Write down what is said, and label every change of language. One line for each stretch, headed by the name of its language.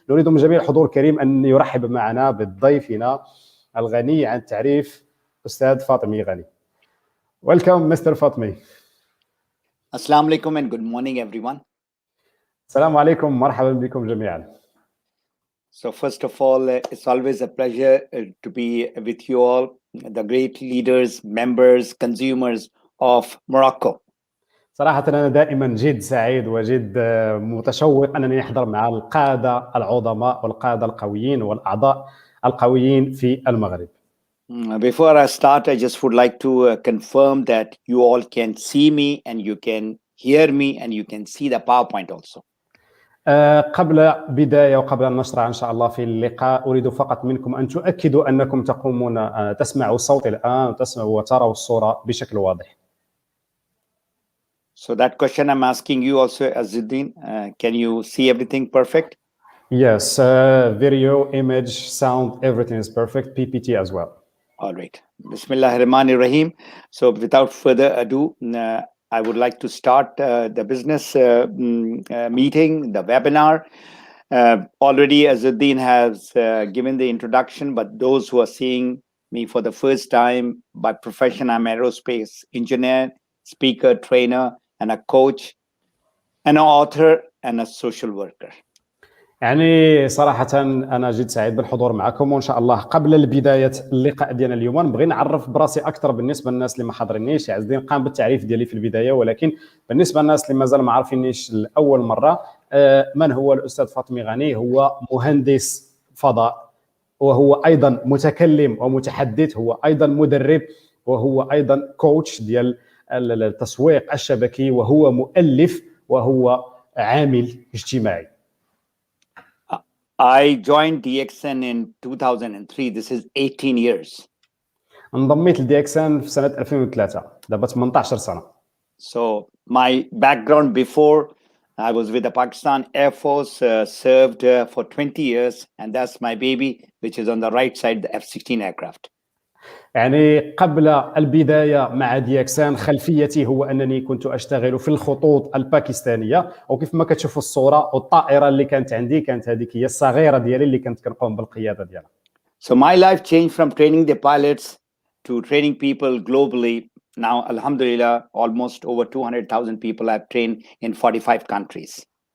Arabic: نريد من جميع الحضور الكريم أن يرحب معنا بضيفنا الغني عن التعريف أستاذ فاطمي غني.
English: Welcome Mr. فاطمي. Assalamu alaikum and good morning everyone.
Arabic: السلام عليكم، مرحبا بكم جميعا.
English: So first of all, it's always a pleasure to be with you all, the great leaders, members, consumers of Morocco.
Arabic: صراحة أنا دائما جد سعيد وجد متشوق أنني أحضر مع القادة العظماء والقادة القويين والأعضاء القويين في المغرب.
English: Before I start, I just would like to confirm that you all can see me and you can hear me and you can see the PowerPoint also.
Arabic: قبل بداية وقبل أن نشرع إن شاء الله في اللقاء، أريد فقط منكم أن تؤكدوا أنكم تقومون تسمعوا الصوت الآن وتسمعوا وتروا الصورة بشكل واضح.
English: So that question I'm asking you also, Azzuddin, can you see everything perfect? Yes, video, image, sound, everything is perfect. PPT as well. All right. Bismillahirrahmanirrahim. So without further ado, I would like to start the business meeting, the webinar. Already Azzuddin has given the introduction, but those who are seeing me for the first time, by profession, I'm an aerospace engineer, speaker, trainer, and a coach, and an author, and a social worker.
Arabic: يعني صراحة أنا جد سعيد بالحضور معكم، وإن شاء الله قبل البداية اللقاء ديالنا اليوم نبغي نعرف براسي أكثر بالنسبة للناس اللي ما حاضرينيش. عز الدين قام بالتعريف ديالي في البداية، ولكن بالنسبة للناس اللي مازال ما عارفينيش لأول مرة، من هو الأستاذ فاطمي غني؟ هو مهندس فضاء، وهو أيضا متكلم ومتحدث، هو أيضا مدرب، وهو أيضا كوتش ديال التسويق الشبكي، وهو مؤلف، وهو عامل اجتماعي.
English: I joined Dxn in 2003. This is 18 years.
Arabic: انضميت لديكسان في سنه 2003 دابا 18 سنه.
English: So my background before, I was with the Pakistan Air Force, served for 20 years, and that's my baby, which is on the right side, the F-16 aircraft.
Arabic: يعني قبل البدايه مع ديكسان خلفيتي هو انني كنت اشتغل في الخطوط الباكستانيه، وكيف ما كتشوفوا الصوره والطائره اللي كانت عندي كانت هذيك هي الصغيره ديالي اللي كنت كنقوم بالقياده ديالها.
English: So my life changed from training the pilots to training people globally. Now, alhamdulillah, almost over 200,000 people I've trained in 45 countries.